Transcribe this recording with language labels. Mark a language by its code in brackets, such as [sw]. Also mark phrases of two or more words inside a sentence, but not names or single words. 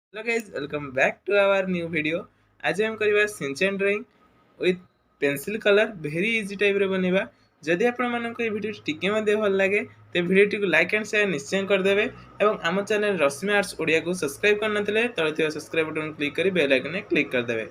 [en] Hello guys, welcome back to our new video. [or] ଆଜି ଆମେ କରିବା ଶିନଚାନ [en] drawing with pencil colour very easy type [or] ରେ ବନେଇବା। ଯଦି ଆପଣ ମାନଙ୍କୁ ଏ ଭିଡିଓ ଟିକେ ମଧ୍ୟ ଭଲ ଲାଗେ ତେବେ ଭିଡିଓ ଟିକୁ [en] like and share [or] ନିଶ୍ଚୟ କରି ଦେବେ ଏବଂ ଆମ ଚ୍ୟାନେଲ ରଶ୍ମି ଆର୍ଟସ ଓଡ଼ିଆ କୁ ସବସ୍କ୍ରାଇବ କରି ନଥିଲେ ତଳେ ଥିବା [en] subscribe button click [or] କରି [en] bell icon click [or] କରି ଦେବେ।